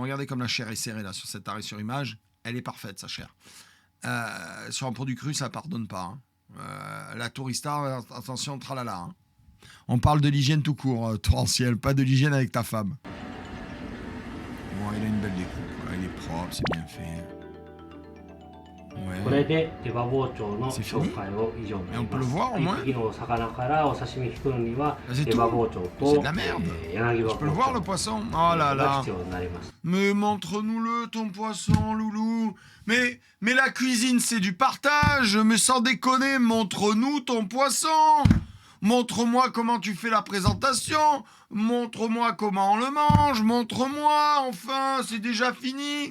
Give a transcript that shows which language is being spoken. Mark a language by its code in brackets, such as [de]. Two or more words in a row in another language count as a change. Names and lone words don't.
[fr] Regardez comme la chair est serrée là sur cet arrêt sur image. Elle est parfaite, sa chair. Sur un produit cru, ça ne pardonne pas. Hein. La tourista, attention, tralala. Hein. On parle de l'hygiène tout court, torrentiel, pas de l'hygiène avec ta femme. Bon, il a une belle découpe. Voilà, il est propre, c'est bien fait. [ja] これで手羽包丁の [fr] C'est [ja] 紹 [fr] fini? [ja] 介を以上になり [fr] Et on peut [ja] ま [fr] le [ja] す。 [fr] voir au moins? [ja] 一匹のお魚からお刺身引くのには [fr] C'est [ja] 手羽 [fr] tout? [ja] 包丁 [fr] C'est [ja] と [fr] de la merde. [ja] 柳葉 [fr] Je peux le [ja] 包 [fr] voir le [ja] 丁 [fr] poisson? Oh là [ja] が [fr] là. [ja] 必要になります。 [fr] Mais montre-nous-le ton poisson, loulou. Mais la cuisine c'est du partage. Mais sans déconner, montre-nous ton poisson. Montre-moi comment tu fais la présentation. Montre-moi comment on le mange. Montre-moi, enfin, c'est déjà fini.